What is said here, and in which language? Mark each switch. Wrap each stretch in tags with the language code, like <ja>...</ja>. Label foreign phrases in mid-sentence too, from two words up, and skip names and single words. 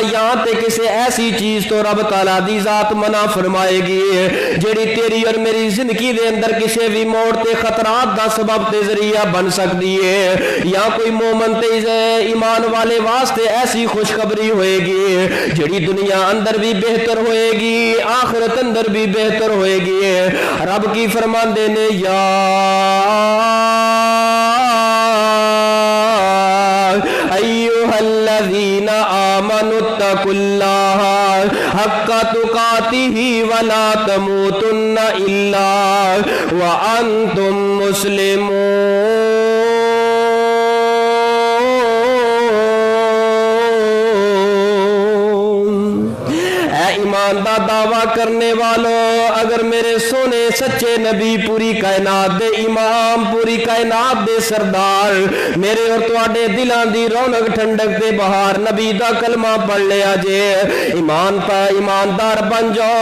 <pa>ایتھے تے کسی ایسی چیز توں رب تعالیٰ دی ذات منع فرمائے گی جیہڑی تیری اور میری زندگی دے اندر کسی بھی موڑ تے خطرات دا سبب تے ذریعہ بن سکتی ہے. یا کوئی مومن تے ایمان والے واسطے ایسی خوشخبری ہوئے گی جیہڑی دنیا اندر بھی بہتر ہوئے گی، آخرت اندر بھی بہتر ہوئے گی. رب کی فرماندے نے,</pa> <ar>يا أيها الذين آمنوا اتقوا الله حق تقاته ولا تموتن إلا وأنتم مسلمون.</ar> <pa>ایمان دا دعویٰ کرن والو، اگر میرے سوہنے سچے نبی، پوری کائنات دے امام، پوری کائنات دے سردار، میرے اور تہاڈے دلاں دی رونق ٹھنڈک دے بہار نبی دا کلمہ پڑھ لیا جے، ایماندار بن جاؤ.</pa>